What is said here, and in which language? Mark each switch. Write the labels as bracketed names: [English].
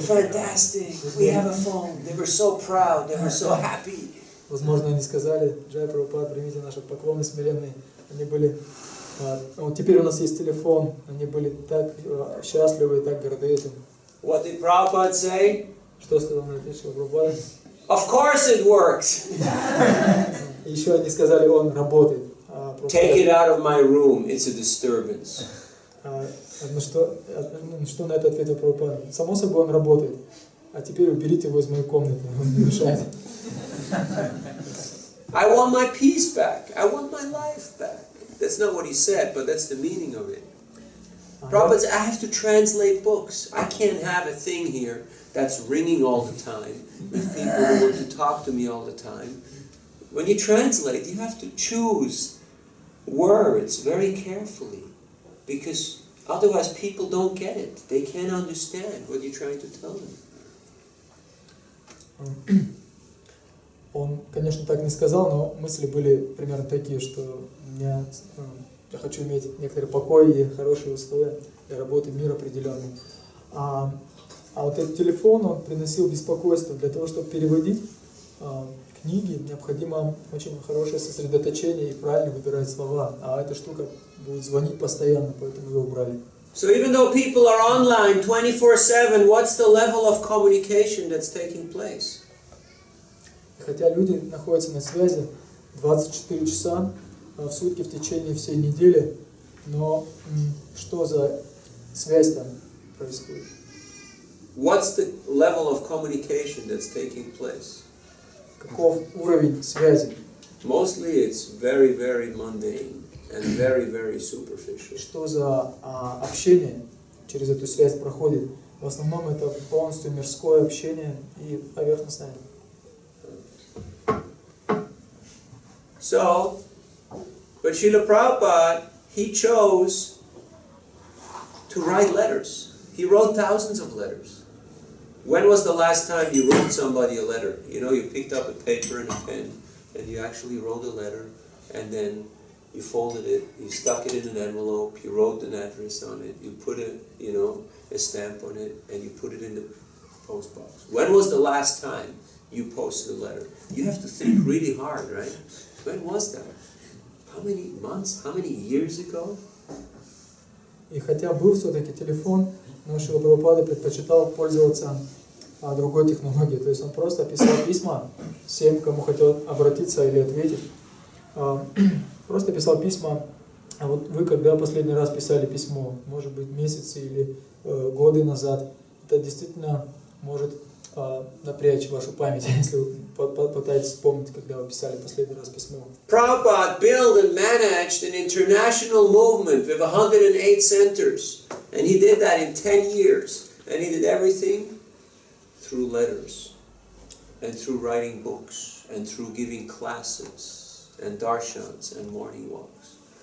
[English] Fantastic, we have a phone. They were so proud, they were so happy. [Russian] возможно, они сказали, Джай Прабхупад, примите наши поклоны смиренные. Они были, вот теперь у нас есть телефон, они были так счастливы и так горды этим. [English] What did Prabhupada say? [Russian] Что сказал на это еще Прабхупада? [English] Of course it works. [Russian] И еще они сказали, он работает. [English] Take it out of my room, it's a disturbance. [Russian] Что на это ответил Прабхупада? Само собой он работает. А теперь уберите его из моей комнаты, он не мешает. [English] I want my peace back. I want my life back. That's not what he said, but that's the meaning of it. Prabhupada said, I have to translate books. I can't have a thing here that's ringing all the time, with people who want to talk to me all the time. When you translate, you have to choose words very carefully, because otherwise people don't get it. They can't understand what you're trying to tell them. [Russian] Он, конечно, так не сказал, но мысли были примерно такие, что я хочу иметь некоторый покой и хорошие условия для работы, мир определенный. А вот этот телефон, он приносил беспокойство. Для того, чтобы переводить книги, необходимо очень хорошее сосредоточение и правильно выбирать слова. А эта штука будет звонить постоянно, поэтому ее убрали. [English] So even though people are online 24/7, what's the level of communication that's taking place? [Russian] Хотя люди находятся на связи 24 часа в сутки в течение всей недели, но что за связь там происходит? [English] What's the level of communication that's taking place? [Russian] Каков уровень связи? [English] Mostly it's very, very mundane and very, very superficial. [Russian] Что за общение через эту связь проходит? В основном это полностью мирское общение и поверхностное. [English] So, but Srila Prabhupada, he chose to write letters. He wrote thousands of letters. When was the last time you wrote somebody a letter? You know, you picked up a paper and a pen, and you actually wrote a letter, and then you folded it, you stuck it in an envelope, you wrote an address on it, you put a stamp on it, and you put it in the post box. When was the last time you posted a letter? You have to think really hard, right? When was that? How many months? How many years ago? [Russian] И хотя был все-таки телефон, но Шрила Прабхупада предпочитал пользоваться другой технологией. То есть он просто писал письма всем, кому хотел обратиться или ответить. Просто писал письма. А вот вы когда последний раз писали письмо? Может быть, месяцы или годы назад. Это действительно может напрячь вашу память, если вы попытаетесь вспомнить, когда вы писали последний раз письмо. [English] Prabhupada built and managed an international movement with 108 centers. And he did that in 10 years. And he did everything through letters, and through writing books, and through giving classes, and darshans, and morning walks.